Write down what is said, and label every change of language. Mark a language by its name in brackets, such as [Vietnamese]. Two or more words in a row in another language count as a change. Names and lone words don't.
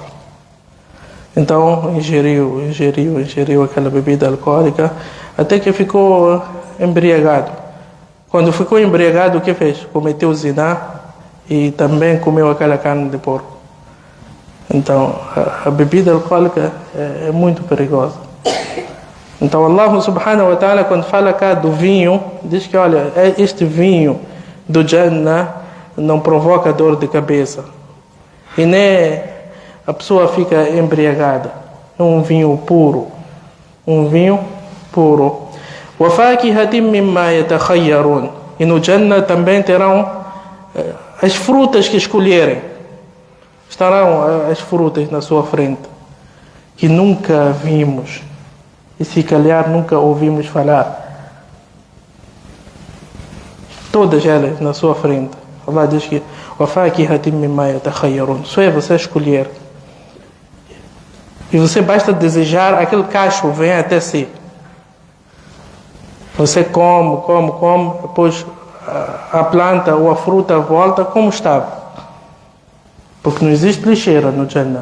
[Portuguese] Então ingeriu aquela bebida alcoólica até que ficou embriagado. Quando ficou embriagado, o que fez? Cometeu zina e também comeu aquela carne de porco. Então a bebida alcoólica é muito perigosa. [Arabic] Então الله سبحانه وتعالى, [Portuguese] quando fala cá do vinho, diz que, olha, este vinho do Jannah não provoca dor de cabeça e nem a pessoa fica embriagada. É um vinho puro. Um vinho puro. [Arabic] وَفَاكِهَةٍ مِمَّا يَتَخَيَّرُونَ. [Portuguese] E no Jannah também terão as frutas que escolherem. Estarão as frutas na sua frente, que nunca vimos. E se calhar nunca ouvimos falar. Todas elas na sua frente. Allah diz que [Arabic] وَفَاكِهَةٍ مِمَّا يَتَخَيَّرُونَ. [Portuguese] Só é você escolher. E você basta desejar, aquele cacho vem até si. Você come, depois a planta ou a fruta volta como estava. Porque não existe lixeira no Jannah.